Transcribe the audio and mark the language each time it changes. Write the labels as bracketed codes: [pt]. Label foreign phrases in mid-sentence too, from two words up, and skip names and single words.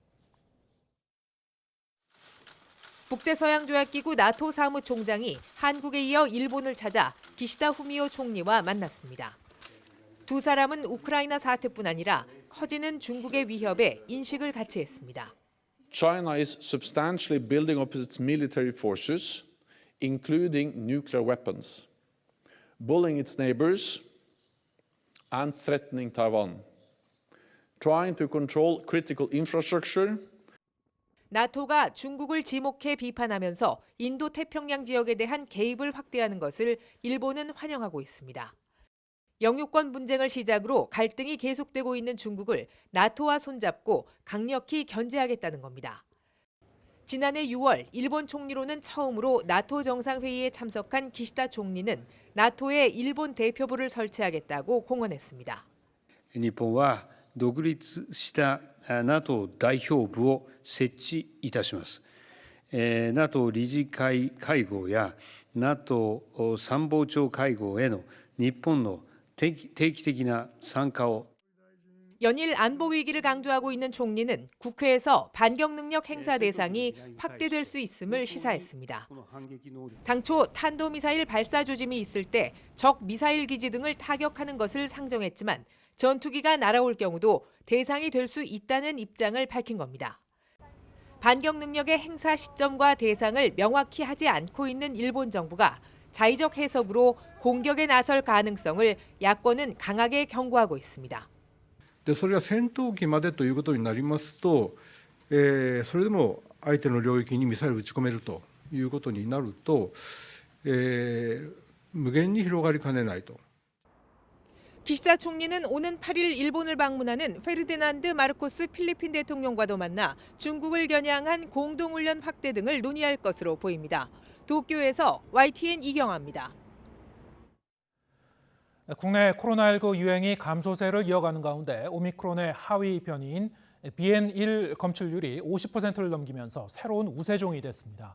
[ko] 북대서양조약기구 나토 사무총장이 한국에 이어 일본을 찾아 기시다 후미오 총리와 만났습니다. 두 사람은 우크라이나 사태뿐 아니라 커지는 중국의 위협에 인식을 같이 했습니다. [en] China is substantially building up its military forces, including nuclear weapons, bullying its neighbors and threatening Taiwan, trying to control critical infrastructure. [ko] 나토가 중국을 지목해 비판하면서 인도 태평양 지역에 대한 개입을 확대하는 것을 일본은 환영하고 있습니다. 영유권 분쟁을 시작으로 갈등이 계속되고 있는 중국을 나토와 손잡고 강력히 견제하겠다는 겁니다. 지난해 6월 일본 총리로는 처음으로 나토 정상회의에 참석한 기시다 총리는 나토에 일본 대표부를 설치하겠다고 공언했습니다. [ja] 日本は独立したNATO代表部を設置いたします。NATO 理事会会合や NATO 参謀長会合への日本の定期的な参加を [ko] 연일 안보 위기를 강조하고 있는 총리는 국회에서 반격 능력 행사 대상이 확대될 수 있음을 시사했습니다. 당초 탄도미사일 발사 조짐이 있을 때 적 미사일 기지 등을 타격하는 것을 상정했지만 전투기가 날아올 경우도 대상이 될 수 있다는 입장을 밝힌 겁니다. 반격 능력의 행사 시점과 대상을 명확히 하지 않고 있는 일본 정부가 자의적 해석으로 공격에 나설 가능성을 야권은 강하게 경고하고 있습니다. [ja] でそれが戦闘機までということになりますと、それでも相手の領域にミサイルを撃ち込めるということになると、無限に広がりかねないと。 [ko] 기시다 총리는 오는 8일 일본을 방문하는 페르디난드 마르코스 필리핀 대통령과도 만나 중국을 겨냥한 공동훈련 확대 등을 논의할 것으로 보입니다. 도쿄에서 YTN 이경아입니다. 국내 코로나19 유행이 감소세를 이어가는 가운데 오미크론의 하위 변이인 BN.1 검출률이 50%를 넘기면서 새로운 우세종이 됐습니다.